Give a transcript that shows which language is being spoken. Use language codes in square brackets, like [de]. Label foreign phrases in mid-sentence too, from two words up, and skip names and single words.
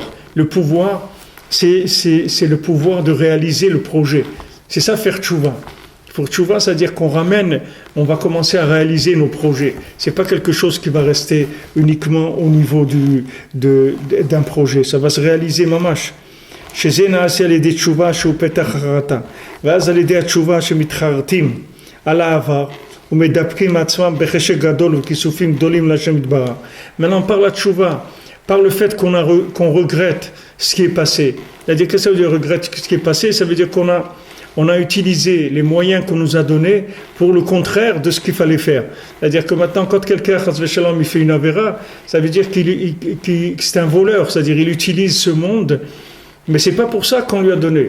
[fr] Le pouvoir, c'est le pouvoir de réaliser le projet. C'est ça, faire tchouva. Pour tchouva, c'est-à-dire qu'on on va commencer à réaliser nos projets. C'est pas quelque chose qui va rester uniquement au niveau d'un projet. Ça va se réaliser mamash. [he] שזה נעשה על ידי תשובה שהוא פתח חרטה, ואז על ידי התשובה שמתחרטים על העבר ומדבקים עצמם בחשק גדול וכיסופים גדולים להשם יתברך. [fr] Maintenant par la tchouva, par le fait qu'on regrette ce qui est passé. C'est-à-dire que ça veut dire regrette ce qui est passé, ça veut dire qu'on a utilisé les moyens qu'on nous a donnés pour le contraire de ce qu'il fallait faire. C'est-à-dire que maintenant, quand quelqu'un, il fait une avéra, ça veut dire qu'il c'est un voleur, c'est-à-dire il utilise ce monde, mais c'est pas pour ça qu'on lui a donné.